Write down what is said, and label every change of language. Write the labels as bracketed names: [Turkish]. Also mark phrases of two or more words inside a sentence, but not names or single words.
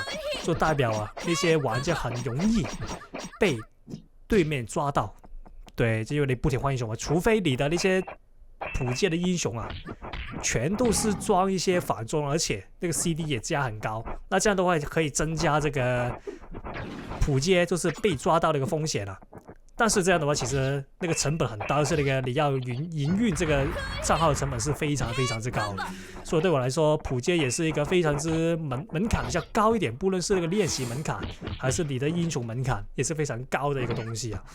[Chinese] 就代表啊，那些玩家很容易被對面抓到。對，就因為你不停換英雄嘛，除非你的那些普杰的英雄啊，全都是裝一些反裝，而且那個 CD 也加很高，那這樣的話可以增加這個普杰就是被抓到的一個風險了。但是這樣的話，其實那個成本很大，是那個你要營運這個賬號的成本是非常非常之高的。所以對我來說，普杰也是一個非常之門檻比較高一點，不論是那個練習門檻還是你的英雄門檻，也是非常高的一個東西啊。